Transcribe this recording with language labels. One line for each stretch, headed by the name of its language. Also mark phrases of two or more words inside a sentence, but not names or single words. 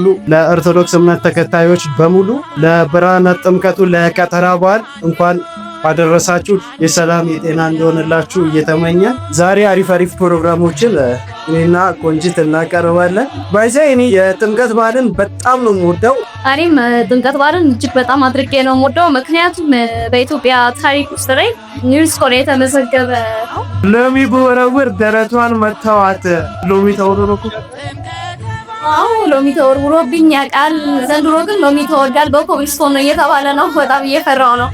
Amharic: ለኦርቶዶክስ እምነት ተከታዮች በሙሉ ለብርሃነ ጥምቀቱ ለከተራ በዓል እንኳን አደረሳችሁ። የሰላም የጤና እንደሆነላችሁ እየተመኘ ዛሬ አሪፍ ፕሮግራሞችን እኔና ቆንጂት እናቀርባለን። እኔ የጥምቀት በዓልን በጣም ነው የምወደው። እኔም ጥምቀት በዓልን እጅግ በጣም አድርጌ ነው የምወደው። ምክንያቱም በኢትዮጵያ ታሪክ ውስጥ ላይ ዩኔስኮ ላይ የተመዘገበ ነው። ሎሚ በወረውር ደረቷን መተዋት ሎሚ ተወርውሮ ሎሚ ተወርውሮብኝ ያውቃል። ዘንድሮ ግን ሎሚ ተወርዷል በኮብልስቶን ነው እየተባለ ነው። በጣም እየፈራው ነው።